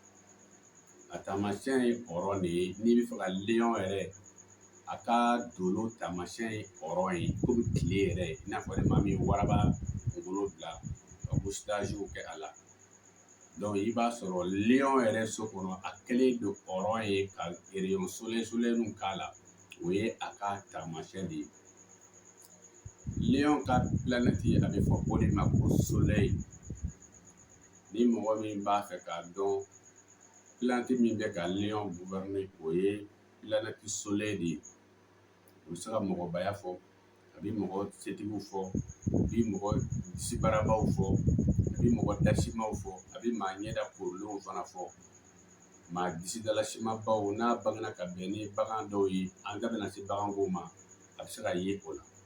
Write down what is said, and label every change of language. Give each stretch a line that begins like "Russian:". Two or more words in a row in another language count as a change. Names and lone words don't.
Bambara: A taamasiyɛn ye hɔrɔn de ye. N'i bɛ fɛ ka Lion yɛrɛ, a ka dolo taamasiyɛn ye hɔrɔn ye, komi tile yɛrɛ, i n'a fɔ maa min ye waraba kunkolo bila ka couche-tages kɛ a la. I b'a sɔrɔ Lion yɛrɛ so kɔnɔ, a kɛlen don hɔrɔn ye ka
French: rayon soleil
Bambara: k'a la, o ye a ka taamasiyɛn de ye. Lion ka planète a bɛ fɔ o de ma ko soleil. Ni mɔgɔ min b'a fɛ k'a dɔn planète min bɛ ka Lion gouverner, o ye
French: planète soleil
Bambara: de ye. O bɛ se ka mɔgɔbaya fɔ, a bɛ mɔgɔ setigiw fɔ, a bɛ mɔgɔ disibarabaw fɔ, a bɛ mɔgɔ dasimaw fɔ, a bɛ maa ɲɛda korilenw fana fɔ, maa disidalasimabaw n'a bangena ka bɛn ni bagan dɔw ye, an da bɛna se baganko ma, a bɛ se ka ye o la.